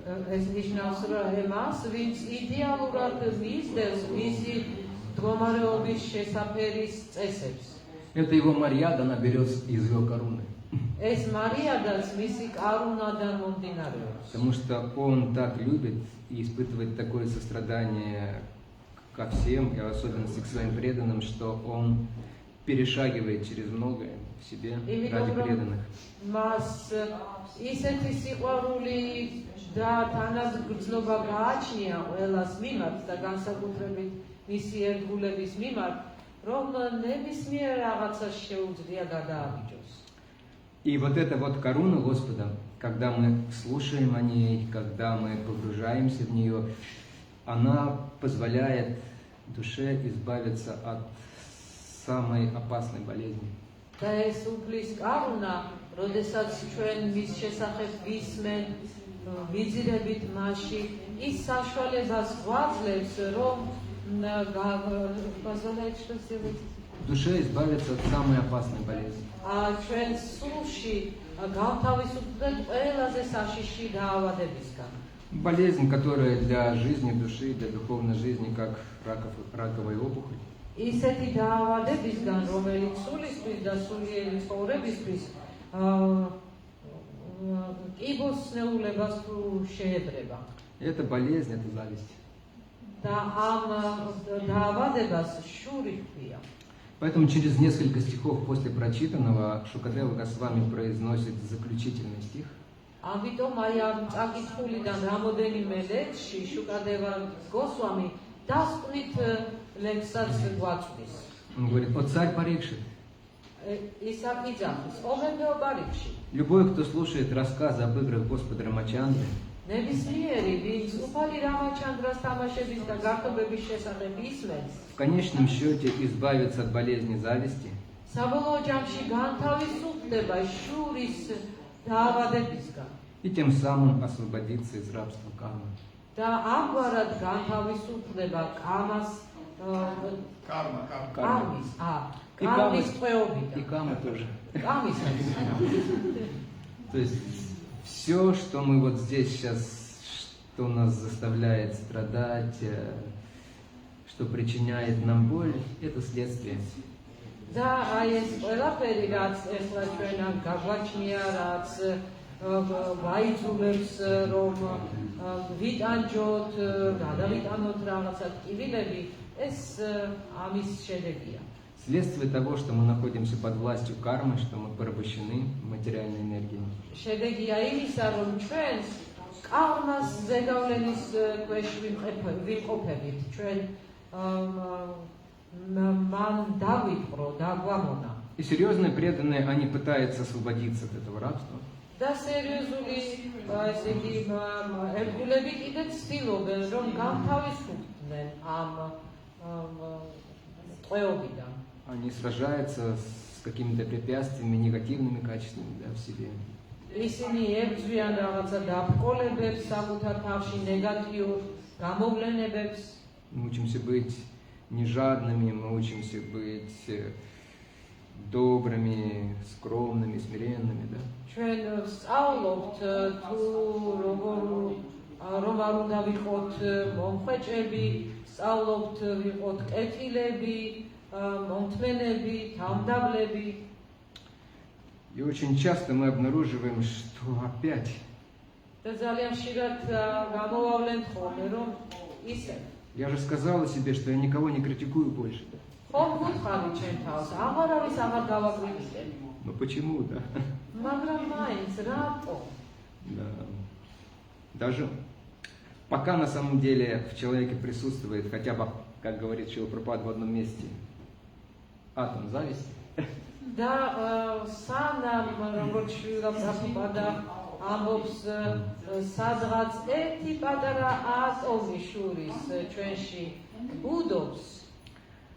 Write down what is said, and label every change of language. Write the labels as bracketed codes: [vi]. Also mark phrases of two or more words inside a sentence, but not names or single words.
[ka] ეს ნიშნავს, რომ εμას, ვინც იდეალურად მისდევს მისი მდგომარეობის შესაფერის წესებს. [ru] это его Марьяда, она берет из его коруны. [ka] ეს მარიადაც მისი კარუნადან მომდინარეობს. [ru] Потому что он так любит и испытывает такое сострадание ко всем, и в особенности к своим преданным, что он перешагивает через многое в себе ради преданных. [ka] მას ისეთი სიყვარული და თანაზგრძნობა გააჩნია ყველას მიმართ და განსაკუთრებით მისი ერთგულების მიმართ, რომ ნებისმიერ რაღაცას შეუძლია გადააბიჯოს. [ru] И вот эта вот коруна Господа, когда мы слушаем о ней, когда мы погружаемся в нее, она позволяет душе избавиться от самой опасной болезни. [ka] და ეს უფლის კარუნა, როდესაც ჩვენ მის შესახებ ვისმენ, ვიძირებით მასში, ის საშუალებას გვაძლევს, რომ [ru] позволяет что сделать? Душе избавиться от самой опасной болезни. [ka] ჩვენ სულში გავთავისუფლდეთ ყველაზე საშიში დაავადებისგან. [ru] Болезнь, которая для жизни души, для духовной жизни, как раковая опухоль. [ka] ისეთი დაავადებისგან, რომელიც სულისთვის და სულიერი ცხოვრებისთვის კიბოს ნეულებას თუ შეეძრება. [ru] Это болезнь, это зависть. [ka] და ამ დაავადებას შური ჰქვია. [ru] Поэтому через несколько стихов после прочитанного Шукадева Госвами произносит заключительный стих. [ka] ამიტომ აი ამ წაკითხულიდან რამოდენიმე ლექსში შუკადევა გოსვამი დასკვნით ლექსსაც გვაწვდის. [ru] Он говорит: «О царь Парикшит, [ka] ის აკიძახის, ომებეო პარიკში. [ru] любой, кто слушает рассказы об играх Господа Рамачандры, [ka] ნებისმიერი, ვინც უფალი რამაჩანდრას თამაშების და გართობების შესახებ ისმენს, [ru] в конечном счете избавится от болезни зависти, [ka] საბოლოო ჯამში განთავისუფლდება შურის დაავადებისგან [ru] и тем самым освободится из рабства кармы. [ka] და ამგვარად განთავისუფლდება კარმის [ru] И [ka] ტყვეობიდან. [ru] кама тоже. [ka] კამისაც. [ru] То есть все, что мы вот здесь сейчас, что нас заставляет страдать, что причиняет нам боль, это следствие. [ka] და აი ეს ყველაფერი, რაც ახლა ჩვენან გაგვაჩნია, რაც ვაიძულებს, რომ ვიტანჯოთ, გადავიტანოთ რაღაცა ტკივილები, ეს ამის შედეგია. [ru] Следствие того, что мы находимся под властью кармы, что мы порабощены материальной энергией. [ka] შედეგია იმისა, რომ ჩვენ კარმას ზეგავლენის ქვეშ ვიმყოფებით, ჩვენ მან დავიპყრო, დაგვამონა. [ru] И серьезные преданные, они пытаются освободиться от этого рабства. [ka] და სერიოზული ესე იგი ერთგულები კიდე ცდილობენ, რომ განთავისუფლდნენ ამ ტყვეობიდან. [ru] Они сражаются с какими-то препятствиями, негативными качествами, да, в себе. [ka] ისინი ებრძვიან რაღაცა დაბრკოლებებს საკუთარ თავში, ნეგატიურ გამოვლენებებს. [ru] Мы учимся быть не жадными, мы учимся быть добрыми, скромными, смиренными, да. [ka] ჩვენ სწავლობთ თუ რომ არ უნდა ვიყოთ მომხვეჭები, სწავლობთ ვიყოთ კეთილები, მომთმენები, თავმდაბლები. [ru] И очень часто мы обнаруживаем, что опять [ka] და ძალიან ხშირად გამოვავლენთ ხოლმე, რომ ისე. [ru] я же сказала себе, что я никого не критикую больше. [ka] ხომ გითხარი ჩემ თავს, აღარავის აღარ გავაკრიტიკებ. [ru] Ну почему, да? [ka] მაგრამ მაინც რატო? [ru] Да. Даже пока на самом деле в человеке присутствует хотя бы, как говорит Шрила Прабхупада в одном месте, атом зависти. [ka] და სანამ როგორც შვილა პრაბჰუპადა ამბობს, სადღაც ერთი პატარა ატომი შურის ჩვენში ბუდობს,